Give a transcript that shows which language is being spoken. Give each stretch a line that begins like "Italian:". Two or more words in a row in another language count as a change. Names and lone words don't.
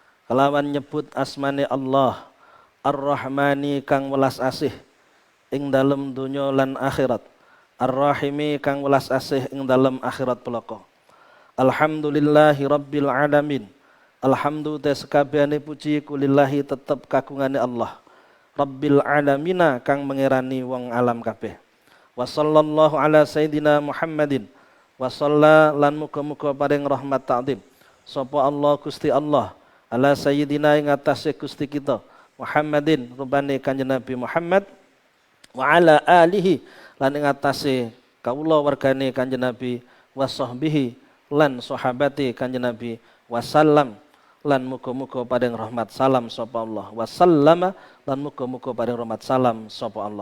Javanese: kelawan nyebut asmane Allah Ar-Rahmani kang welas asih ing dalem donya lan akhirat, Ar-Rahimi kang welas asih ing dalem akhirat pelaka.
Arabic: الحمد لله رب العالمين,
Javanese: alhamdu te sekabehane puji kulillahi tetep kagungane Allah,
Arabic: رب العالمين
Javanese: kang mengerani wong alam kabeh.
Arabic: وصلى الله على سيدنا محمد, وصلى
Javanese: lan muga-muga paring rahmat ta'zim sapa Allah Gusti Allah
Arabic: على سيدنا
Javanese: ing atase Gusti kita Muhammadin rupane kanjeng Nabi Muhammad,
Arabic: وعلى آله
Javanese: lan ing atase kawula wargane kanjeng Nabi,
Arabic: وصحبه
Javanese: lan sahabati kanjeng Nabi, wasallam lan muga-muga paring rahmat salam sapa Allah, wasallama lan muga-muga paring rahmat salam sapa Allah.